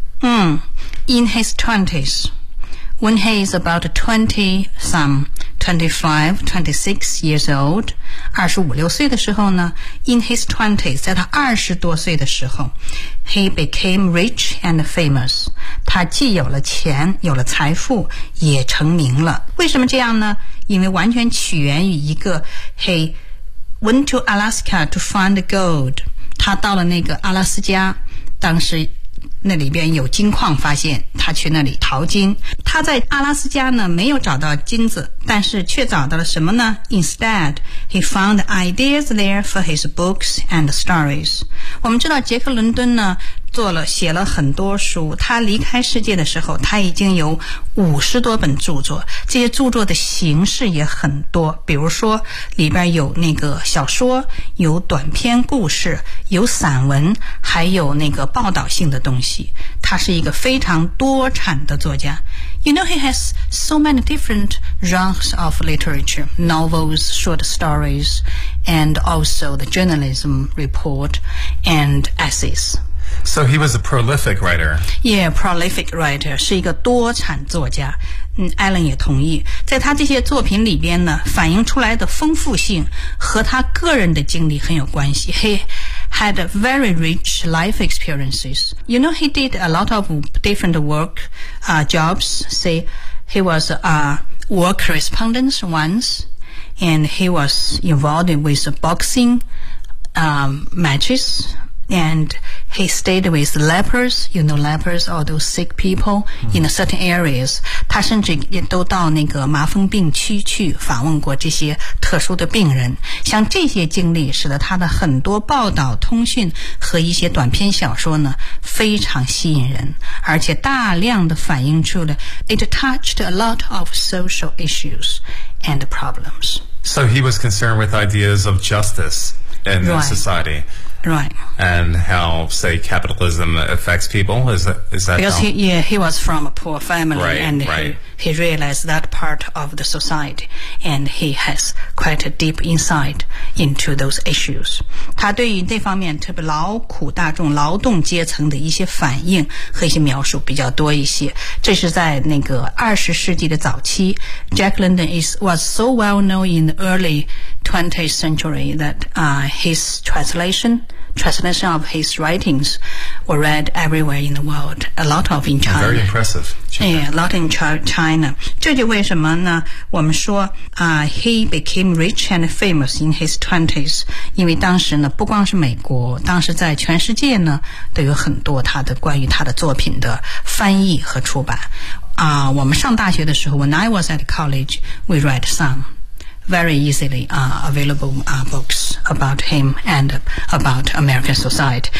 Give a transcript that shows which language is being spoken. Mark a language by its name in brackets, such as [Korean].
[English] In his 20s. When he is about 25, 26 years old, [Chinese] 25-26岁的时候呢 [English] ,in his 20s, [Chinese] 在他20多岁的时候 [English] ,he became rich and famous. [Chinese] 他既有了钱有了财富也成名了。为什么这样呢因为完全起源于一个 , [English] he went to Alaska to find gold. [Chinese] 他到了那个阿拉斯加当时那里边有金矿发现他去那里淘金他在阿拉斯加呢没有找到金子但是却找到了什么呢 [English] Instead, he found ideas there for his books and stories [Chinese] 我们知道杰克伦敦呢写了很多书他离开世界的时候他已经有50多本著作这些著作的形式也很多比如说里边有那个小说有短篇故事有散文还有那个报道性的东西他他是一个非常多产的作家。 [English] You know, he has so many different genres of literature, novels, short stories, and also the journalism report and essays. So he was a prolific writer. Yeah, prolific writer, [Chinese] 是一个多产作家。 Alan 也同意，在他这些作品里边呢，反映出来的丰富性和他个人的经历很有关系。 [English] He had very rich life experiences. You know, he did a lot of different work, jobs. Say, he was a war correspondent once, and he was involved with boxing, matches. And he stayed with lepers, you know, lepers, all those sick people in certain areas. [Chinese] 他甚至也都到那个麻风病区去访问过这些特殊的病人。像这些经历使得他的很多报道、通讯和一些短篇小说呢非常吸引人，而且大量的反映出了 [English] it touched a lot of social issues and problems. So he was concerned with ideas of justice in right. society. Right. And how, say, capitalism affects people? Is that Because how? He was from a poor family. Right, and right. He realized that part of the society. And he has quite a deep insight into those issues. [Chinese] 他对于这方面特别劳苦大众劳动阶层的一些反应和一些描述比较多一些。这是在那个20世纪的早期。 [English] Jack London was so well known in the early 20th century that his translation of his writings were read everywhere in the world. A lot of in China. Very impressive. China. Yeah, a lot in China. [Chinese] 这就为什么呢我们说、 [English] he became rich and famous in his 20s. [Chinese] 因为当时呢不光是美国当时在全世界呢都有很多他的关于他的作品的翻译和出版。我们上大学的时候 [English] when I was at college, we read some. Very easily available books about him and about American society.